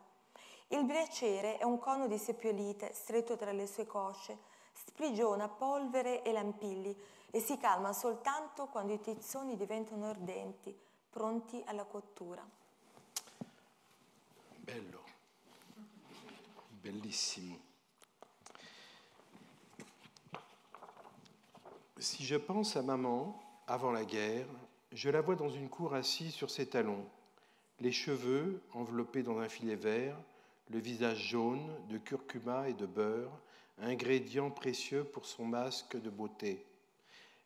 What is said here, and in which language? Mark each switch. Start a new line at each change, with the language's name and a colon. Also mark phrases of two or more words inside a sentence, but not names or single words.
Italian: Il braciere è un cono di seppiollite stretto tra le sue cosce, sprigiona polvere e lampilli e si calma soltanto quando i tizzoni diventano ardenti, pronti alla cottura. Bello, bellissimo.
French: Si je pense à maman, avant la guerre, je la vois dans une cour assise sur ses talons, les cheveux enveloppés dans un filet vert, le visage jaune de curcuma et de beurre, ingrédients précieux pour son masque de beauté.